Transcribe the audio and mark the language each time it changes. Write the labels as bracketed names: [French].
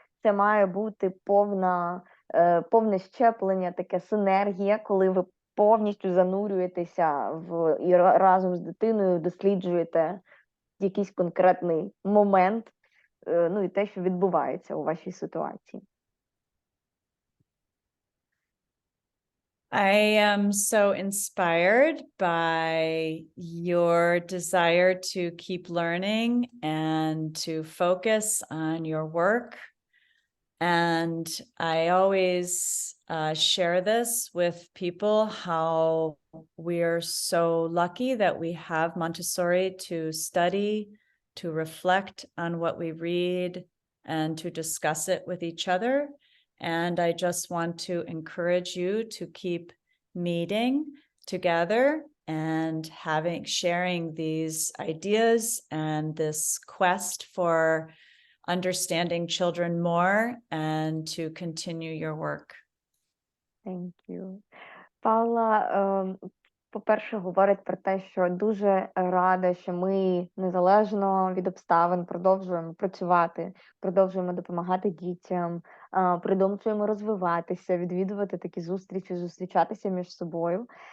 [Ukrainian] Це має бути повне щеплення, таке синергія, коли ви повністю занурюєтеся і разом з дитиною досліджуєте якийсь конкретний момент, і те, що відбувається у вашій ситуації. [English] I am so inspired by your desire to keep learning and to focus on your work. And I always share this with people, how we are so lucky that we have Montessori to study, to reflect on what we read, and to discuss it with each other. And I just want to encourage you to keep meeting together and sharing these ideas and this quest for understanding children more and to continue your work. Thank you. [Ukrainian] Паула, по-перше, говорить про те, що дуже рада, що ми незалежно від обставин продовжуємо працювати, продовжуємо допомагати дітям, продовжуємо розвиватися, відвідувати такі зустрічі, зустрічатися між собою.